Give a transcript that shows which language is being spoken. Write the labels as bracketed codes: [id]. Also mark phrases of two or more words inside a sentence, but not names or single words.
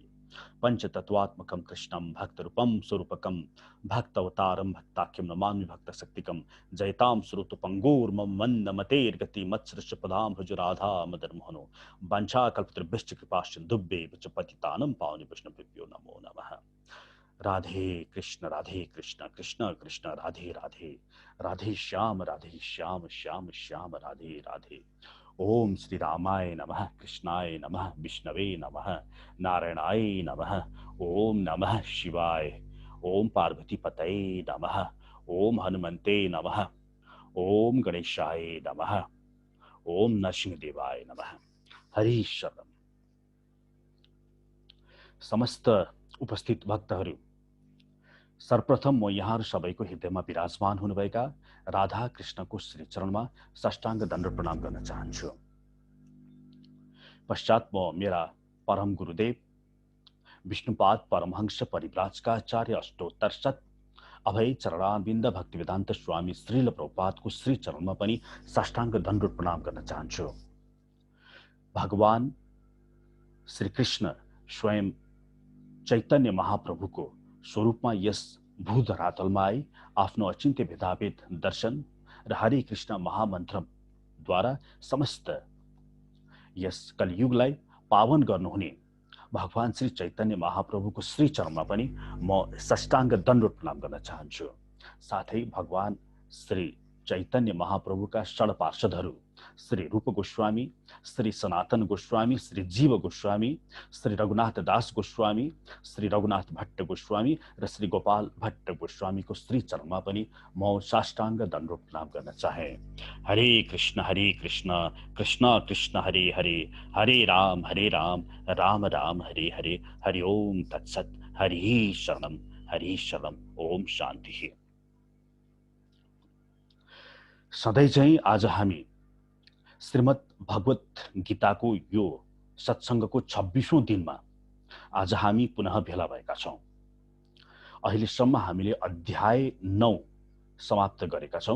[sa] पंचतत्वात्मकं कृष्णं भक्तरूपं स्वरूपकं भक्तवतारं भक्ताख्यं नमामि भक्तशक्तिकं। जयतां श्रुतपङ्गूर्मं मन्दमतेर्गति मत्सृष्टपदां भुजराधा मदनमोहनो वंशाकल्पतरुभ्यश्च कृपासिन्धुभ्येव च पतितानं पावनेवैष्णवेभ्यो नमो नमः। राधे कृष्ण कृष्ण कृष्ण राधे राधे राधे श्याम श्याम श्याम राधे राधे। ओम श्री रामाय नमः कृष्णाय नमः विष्णवे नमः नारायणाय नमः। ओम नमः शिवाय। ओम पार्वती पतये नमः। ओम हनुमते नमः। ओम गणेशाय नमः। ओम नरसिंहदेवाय नमः। हरि शरण। [ne] समस्त उपस्थित भक्तहरू, सर्वप्रथम म यहाँहरू सबैको हृदयमा विराजमान हुनुभएका राधा कृष्णको श्री चरणमा साष्टाङ्ग दण्ड प्रणाम गर्न चाहन्छु। पश्चात म मेरा परम गुरुदेव विष्णुपाद परमहंस परिव्राजकाचार्य अष्टोत्तर शत अभय चरणारविन्द भक्तिवेदान्त स्वामी श्रील प्रभुपादको श्री चरणमा पनि साष्टाङ्ग दण्ड प्रणाम गर्न चाहन्छु। भगवान श्री कृष्ण स्वयं चैतन्य महाप्रभुको स्वरूपमा यस भूधरातलमा आई आफ्नो अचिन्त्य भेदाभेद दर्शन र हरे कृष्ण महामन्त्रद्वारा समस्त यस कलियुगलाई पावन गर्नुहुने भगवान श्री चैतन्य महाप्रभुको श्री चरणमा पनि म साष्टाङ्ग दण्ड प्रणाम गर्न चाहन्छु। साथै भगवान श्री चैतन्य महाप्रभुका षड पार्षदहरू श्री रूप गोस्वामी, श्री सनातन गोस्वामी, श्री जीव गोस्वामी, श्री रघुनाथ दास गोस्वामी, श्री रघुनाथ भट्ट गोस्वामी र श्री गोपाल भट्ट गोस्वामीको श्री चरणमा पनि म साष्टाङ्ग दण्ड प्रणाम गर्न चाहे। [sa] हरे कृष्ण कृष्ण कृष्ण हरे हरे, हरे राम राम राम हरे हरे। हरि ओम तत्सत। हरि शरणम। ओम शान्ति। [ne] सधैँ चाहिँ आज हामी श्रीमद् भगवत गीताको यो सत्सङ्गको 26औं दिनमा आज हामी पुनः भेला भएका छौं। अहिलेसम्म हामीले अध्याय 9 समाप्त गरेका छौं।